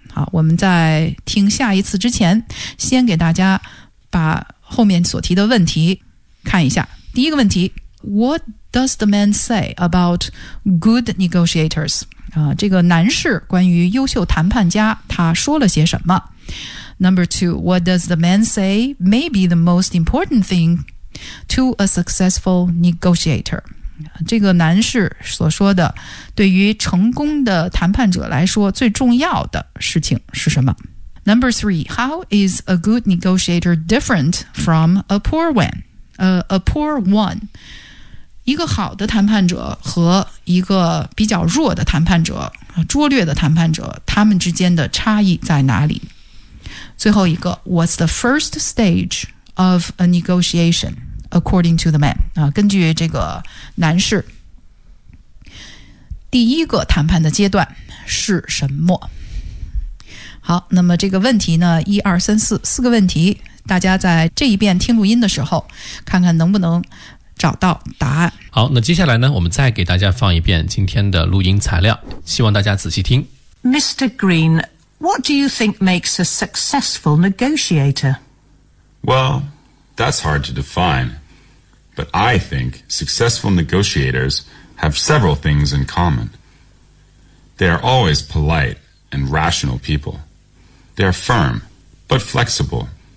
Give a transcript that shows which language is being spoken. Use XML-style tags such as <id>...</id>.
<zh>好，我们在听下一次之前，先给大家把后面所提的问题看一下。第一个问题，</zh> <en>WhatDoes the man say about good negotiators?</en> <zh>这个男士关于优秀谈判家他说了些什么？</zh> <en>Number two, what does the man say may be the most important thing to a successful negotiator?</en> <zh>这个男士所说的对于成功的谈判者来说最重要的事情是什么？</zh> <en>Number three, how is a good negotiator different from a poor one? A poor one.</en> <zh>一个好的谈判者和一个比较弱的谈判者，拙劣的谈判者，他们之间的差异在哪里？最后一个</zh> <en>What's the first stage of a negotiation according to the man?</en> <zh>根据这个男士，第一个谈判的阶段是什么？好，那么这个问题呢，一二三四，四个问题，大家在这一遍听录音的时候，看看能不能找到答案。好，那接下来呢，我们再给大家放一遍今天的录音材料，希望大家仔细听。</zh> <en>Mr. Green, what do you think makes a successful negotiator? Well, that's hard to define. But I think successful negotiators have several things in common. They are always polite and rational people. They are firm, but flexible.</en>